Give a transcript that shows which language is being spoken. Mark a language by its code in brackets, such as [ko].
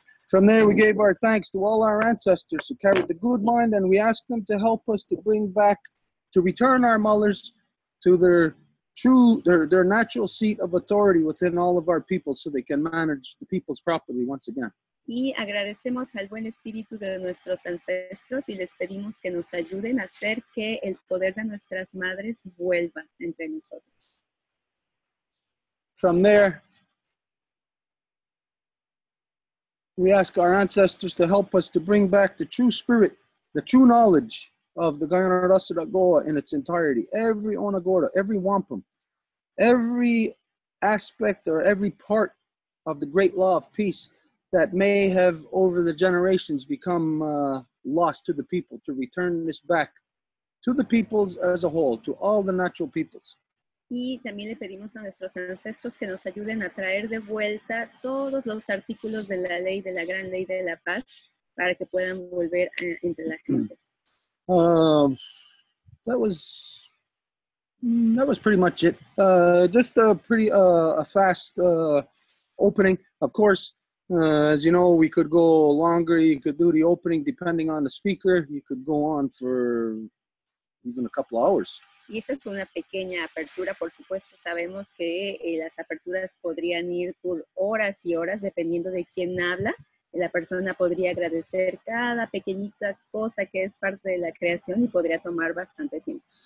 [en] From there, we gave our thanks to all our ancestors who carried the good mind, and we asked them to help us to bring back to return our mothers to their natural seat of authority within all of our people so they can manage the peoples properly once again. [es] Y agradecemos al buen espíritu de nuestros ancestros y les pedimos que nos ayuden a hacer que el poder de nuestras madres vuelva entre nosotros. [en] From there, we ask our ancestors to help us to bring back the true spirit, the true knowledge of the Guyana Rasa Goa in its entirety. Every Onagora, every wampum, every aspect or every part of the great law of peace that may have over the generations become lost to the people, to return this back to the peoples as a whole, to all the natural peoples. [es] Y también le pedimos a nuestros ancestros que nos ayuden a traer de vuelta todos los artículos de la ley, de la gran ley de la paz, para que puedan volver entre la gente. [en] That was pretty much it. Just a pretty a fast opening. Of course, as you know, we could go longer. You could do the opening depending on the speaker. You could go on for even a couple of hours. [es] Y esta es una pequeña apertura, por supuesto. Sabemos que las aperturas podrían ir por horas y horas dependiendo de quién habla. La persona podría agradecer cada pequeñita cosa que es parte de la creación y podría tomar bastante tiempo.